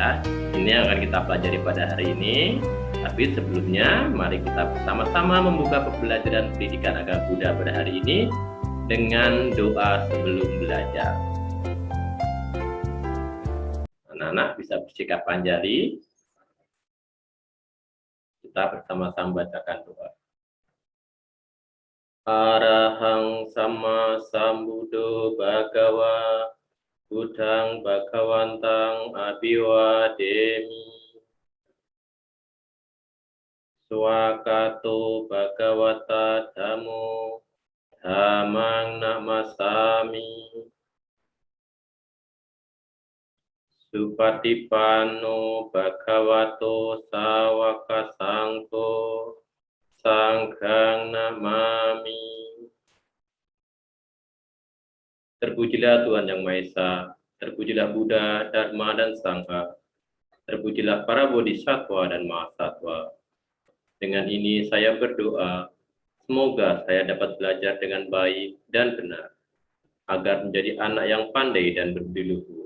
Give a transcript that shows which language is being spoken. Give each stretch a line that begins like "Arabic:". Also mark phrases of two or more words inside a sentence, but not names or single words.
Indonesian: Ini yang akan kita pelajari pada hari ini. Tapi sebelumnya mari kita bersama-sama membuka pembelajaran pendidikan agama Buddha pada hari ini dengan doa sebelum belajar. Anak-anak bisa bersikap panjali. Kita bersama-sama bacakan doa.
Pali: Arahang sama sambuddho bhagawa buddhang bhagawantang abhiwademi swakato bhagawata dhammo dhammang namasami Supatipanno bhagavato sawaka sangko sanghang namami.
Indonesian: Terpujilah Tuhan Yang Maha Esa, terpujilah Buddha, Dharma, dan Sangha, terpujilah para bodhisattva dan mahasatwa. Dengan ini saya berdoa, semoga saya dapat belajar dengan baik dan benar, agar menjadi anak yang pandai dan berbudi luhur.